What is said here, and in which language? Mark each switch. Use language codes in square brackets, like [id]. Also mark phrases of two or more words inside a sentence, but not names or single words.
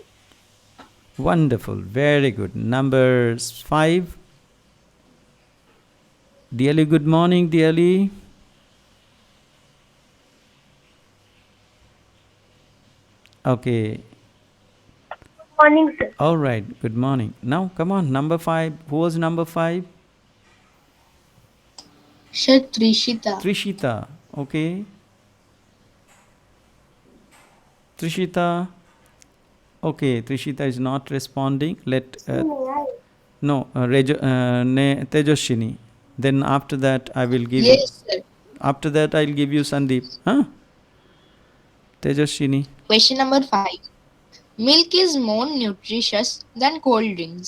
[en] Wonderful, very good. Number 5, Dearly. Good morning, Dearly. Okay. Morning, sir. All right. Good morning. Now, come on. Number 5. Who was number 5? Shatrishita. Trishita. Okay. Trishita. Okay. Trishita is not responding. Let. So may I? No. Tejoshini. Then after that, I will give you. Yes, sir. After that, I'll give you Sandeep. Huh? Tejoshini. Question number 5. Milk is more nutritious than cold drinks.